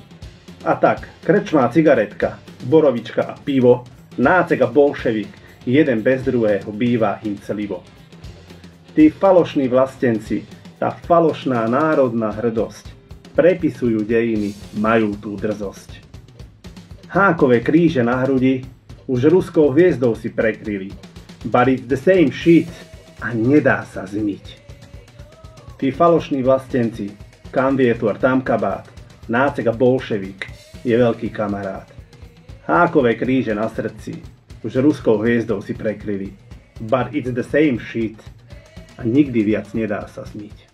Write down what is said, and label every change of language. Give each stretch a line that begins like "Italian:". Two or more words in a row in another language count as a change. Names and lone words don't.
Slovak: A tak, krčmá cigaretka, borovička a pivo, nácek a bolševik, jeden bez druhého býva im celivo. Tí falošní vlastenci, tá falošná národná hrdosť, prepisujú dejiny, majú tú drzosť. Hákové kríže na hrudi už ruskou hviezdou si prekryli,
English: but it's the same shit
Slovak: a nedá sa zmyť. Tí falošní vlastenci, kam vietor, tam kabát, nácek a bolševik je veľký kamarát. Hákové kríže na srdci už ruskou hviezdou si prekryli,
English: but it's the same shit
Slovak: a nikdy viac nedá sa zmyť.